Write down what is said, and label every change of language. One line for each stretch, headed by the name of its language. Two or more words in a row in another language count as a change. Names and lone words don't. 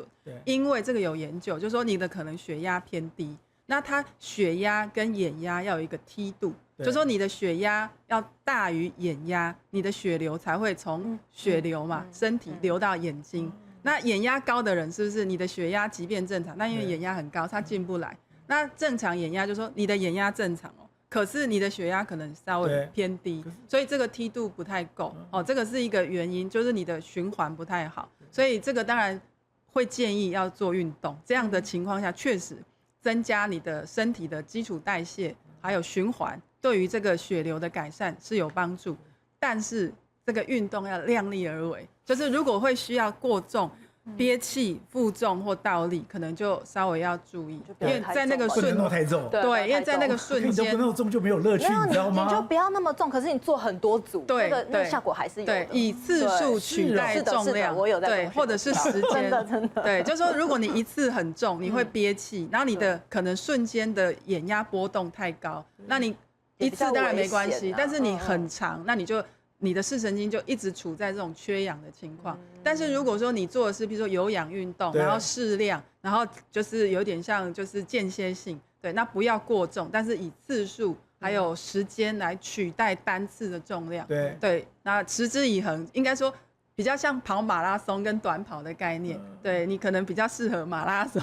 Chinese: 因為這個有研究，就是說你的可能血壓偏低，那它血壓跟眼壓要有一個梯度，就是說你的血壓要大於眼壓，你的血流才會從血流嘛，身體流到眼睛。那眼壓高的人是不是你的血壓即便正常，那因為眼壓很高，它進不來。那正常眼壓就是說你的眼壓正常可是你的血壓可能稍微偏低，所以這個梯度不太夠這個是一個原因，就是你的循環不太好，所以這個當然會建議要做運動。這樣的情況下，確實增加你的身體的基礎代謝，還有循環，對於這個血流的改善是有幫助。但是這個運動要量力而為，就是如果會需要過重、憋氣、負重或倒立，可能就稍微要注意，因為在那個不能弄太重。对，因為在那個瞬間，你都不弄重就沒有樂趣，你知道嗎？你就不要那麼重，可是你做很多組，對，那個效果還是有的。对，以次数取代重量，我有在对，或者是時間，真的，对，就是說如果你一次很重，你會憋氣，然後你的可能瞬間的眼壓波動太高，那你一次當然沒關係，但是你很長，那你的視神經就一直處在這種缺氧的情況。但是如果說你做的是比如說有氧運動，然後適量，然後就是有點像就是間歇性，對，那不要過重，但是以次數還有時間來取代單次的重量，对，那持之以恆，應該說比較像跑馬拉松跟短跑的概念，對，你可能比較適合馬拉松。